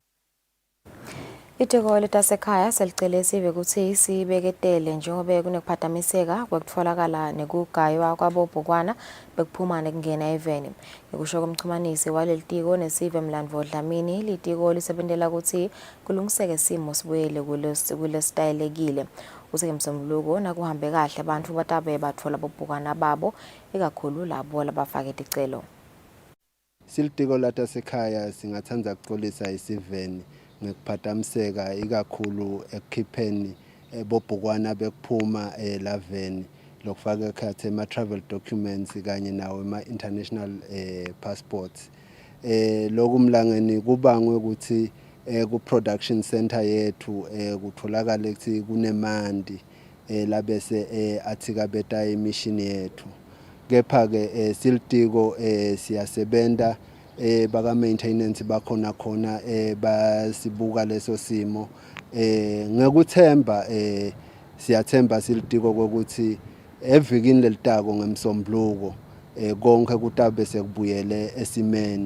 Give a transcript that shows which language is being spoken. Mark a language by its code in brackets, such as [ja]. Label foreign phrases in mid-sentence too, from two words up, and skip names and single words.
[ss] Itiko letasekhaya selicele sive ukuthi sibeketele njengoba kunekuphazamiseka kwekutfolakala nekugaywa kwabobhukwana bekuphuma nekungena eveni. Ngikusho komchumanisi waleli tiko nesive Mlandvo Dlamini litiko lisebentela ukuthi kulungiseke simo sibuyele kulesitayelekile. Useke msombuluko nakuhambe kahle abantu batabe batfola bobhukwana babo ikakhulu labo labafake ticelo. Silitiko latasekhaya singathanda ukuxolisa isiveni ngekuphazamiseka ikakhulu ekukhipheni bobhukwana bekuphuma laveni lokufaka ekhathi ama- [en] travel documents [ss] kanye nawo ama- [en] international passports. [ss] Lokumlangeni kubangwe ukuthi ku- [en] production center [ss] yethu kutholakala ukuthi kunemandi labese athikabeta imishini yethu. Kepha-ke silitiko siyasebenta baka-maintenance bakhona khona basibuka leso simo ngekuthemba siyathemba silitiko ukuthi evikini lelitako ngemsombuluko konke kutabe sekubuyele esimeni.